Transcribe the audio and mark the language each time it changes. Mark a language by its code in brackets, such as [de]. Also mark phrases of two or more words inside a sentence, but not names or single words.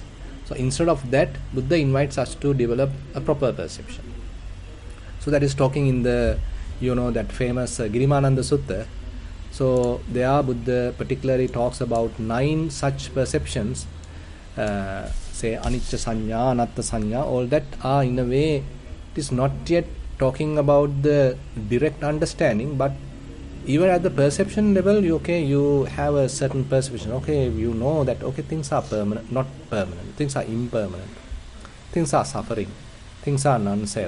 [en] So instead of that, Buddha invites us to develop a proper perception. So that is talking in the that famous Girimananda Sutta. So there Buddha particularly talks about 9 such perceptions, say [pi] anicca sanya, anatta sanya, [en] all that are in a way, it is not yet talking about the direct understanding, but even at the perception level, you have a certain perception. Okay, you know that things are permanent, not permanent. Things are impermanent. Things are suffering. Things are non-self.